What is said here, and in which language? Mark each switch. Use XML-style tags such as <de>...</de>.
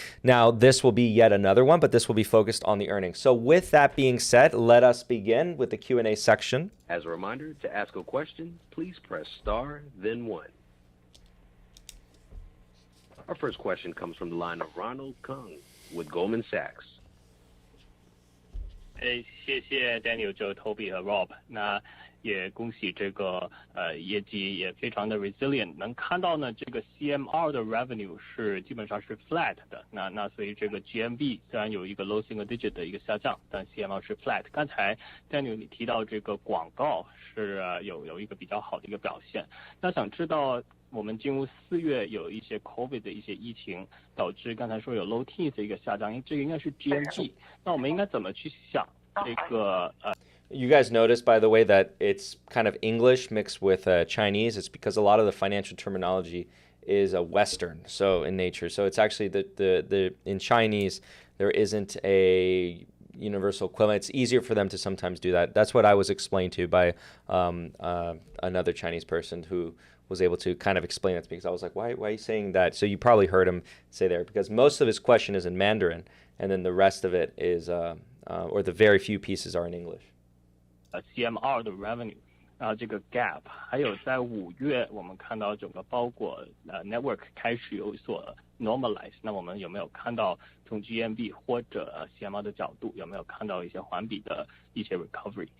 <en>Now, this will be yet another one, but this will be focused on the earnings. So with that being said, let us begin with the Q&A section. As a reminder, to ask a question, please press star, then 1. Our first question comes from the line of Ronald Kung with Goldman Sachs.</en> <zh>谢谢 Daniel、Joe、Toby 和 Rob。那也恭喜这个业绩也非常的 resilient。能看到呢，这个 CMR 的 revenue 是基本上是 flat 的。那所以这个 GMV 虽然有一个 low single digit 的一个下降，但 CMR 是 flat。刚才 Daniel 你提到这个广告是有一个比较好的一个表现。那想知道我们进入4月有一些 COVID 的一些疫情，导致刚才说有 low teens 的一个下降，因为这个应该是 GMV。那我们应该怎么去想这个</zh> <en>You guys notice, by the way, that it's kind of English mixed with Chinese. It's because a lot of the financial terminology is Western, so in nature. So it's actually the in Chinese there isn't a universal equivalent. It's easier for them to sometimes do that. That's what I was explained to by another Chinese person who was able to kind of explain it to me, because I was like, why are you saying that? So you probably heard him say there, because most of his question is in Mandarin, and then the rest of it is, or the very few pieces are in English.</en> <zh>CMR 的 revenue， 然后这个 gap， 还有在5月我们看到整个包裹network 开始有所 normalize， 那我们有没有看到从 GMV 或者CMR 的角度有没有看到一些环比的一些 recovery？</zh>